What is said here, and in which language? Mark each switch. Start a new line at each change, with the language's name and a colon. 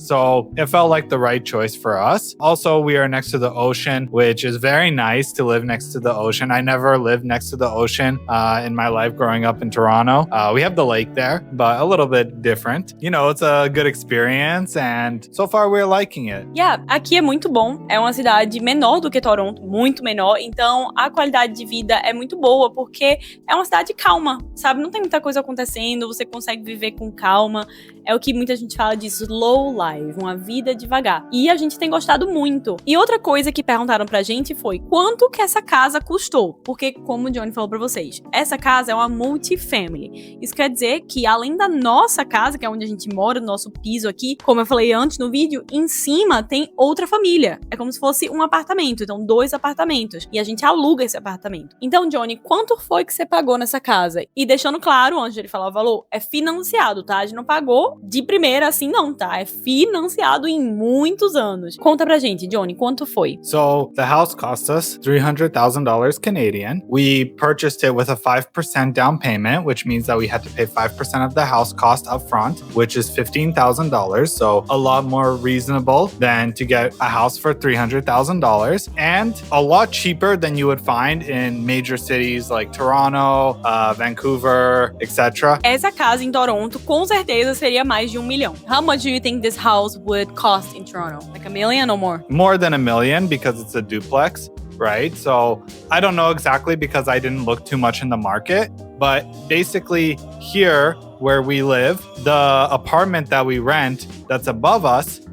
English: So it felt like the right choice for us. Also, we are next to the ocean, which is very nice to live next to the ocean. I never lived next to the ocean in my life growing up in Toronto. We have the lake there, but a little bit different. It's a good experience, and so far we're liking it.
Portuguese: Yeah, aqui é muito bom. É uma cidade menor do que Toronto, muito menor. Então, a qualidade de vida é muito boa, porque é uma cidade calma, sabe? Não tem muita coisa acontecendo, você consegue viver com calma. É o que muita gente fala de slow life, uma vida devagar. E a gente tem gostado muito. E outra coisa que perguntaram pra gente foi: quanto que essa casa custou? Porque, como o Johnny falou pra vocês, essa casa é uma multifamily. Isso quer dizer que, além da nossa casa, que é onde a gente mora, no nosso piso aqui, como eu falei antes no vídeo, em cima tem outra família. É como se fosse um apartamento, então 2 apartamentos. E a gente aluga esse apartamento. Então, Johnny, quanto foi que você pagou nessa casa? E deixando claro, antes de ele falar o valor, é financiado, tá? A gente não pagou de primeira assim não, tá? É financiado em muitos anos. Conta pra gente, Johnny, quanto foi?
English: So, the house cost us $300,000 Canadian. We purchased it with a 5% down payment, which means that we had to pay 5% of the house cost up front, which is $15,000. So, a lot more reasonable than to get a house for $300,000, and a lot cheaper than you would find in major cities like Toronto, Vancouver, etc.
Portuguese: Essa casa em Toronto com certeza seria mais de $1 million.
English: How much do you think this house would cost in Toronto? Like $1 million or more? More than $1 million because it's a duplex, right? So I don't know exactly because I didn't look too much in the market, but basically here where we live, the apartment that we rent that's above us